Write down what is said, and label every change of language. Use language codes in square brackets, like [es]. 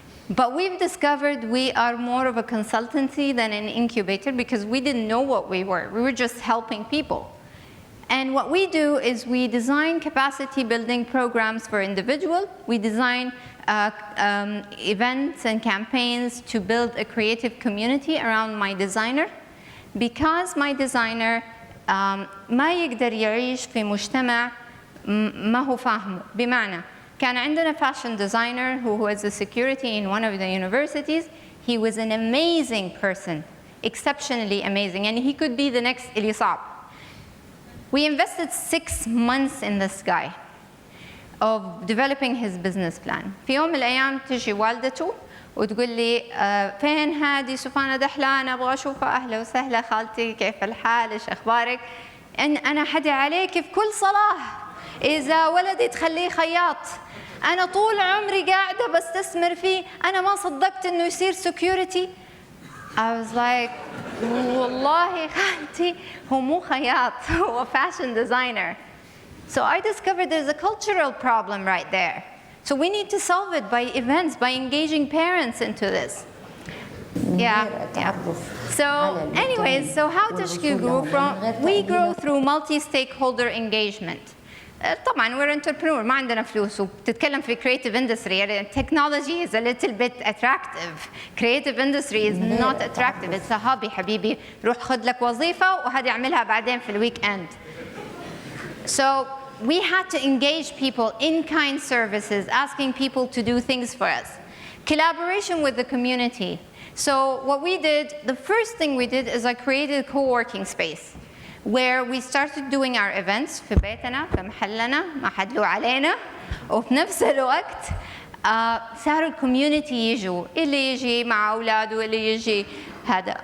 [en] But we've discovered we are more of a consultancy than an incubator because we didn't know what we were. We were just helping people. And what we do is we design capacity building programs for individuals. We design events and campaigns to build a creative community around my designer. Because my designer [ar] ما يقدر يعيش في مجتمع ما هو فاهمه. بمعنى كان عندنا [en] fashion designer who was a security in one of the universities. He was an amazing person, exceptionally amazing, and he could be the next Elisab. We invested 6 months in this guy of developing his business plan. [ar] في يوم من الأيام تجي والدته وتقول لي فين هذه سوفانا دحلان أبغى أشوفها. أهلا وسهلا خالتي كيف الحال إيش أخبارك. أنا حدي عليك في كل صلاة إذا ولدي تخليه خياط. أنا طول عمري قاعدة بستثمر فيه. أنا ما صدقت إنه يصير security. [en] I was like [ar] والله خالتي هو مو خياط هو fashion designer. [en] So I discovered there's a cultural problem right there. So we need to solve it by events, by engaging parents into this. Yeah. So anyways, so how Tashkeil grew from, we grow through multi-stakeholder engagement. طبعا we're entrepreneur [ar] ما عندنا فلوس وبتتكلم في [en] creative industry يعني technology is a little bit attractive. Creative industry is not attractive. It's a hobby حبيبي. [ar] روح خد لك وظيفة وهذه اعملها بعدين في الويك اند. [en] So we had to engage people in kind services, asking people to do things for us. Collaboration with the community. So what we did, the first thing we did is I created a co-working space where we started doing our events [ar] في بيتنا في محلنا ما حد له علينا وفي نفس الوقت صاروا الكوميونتي يجوا اللي يجي مع أولاده اللي يجي هذا.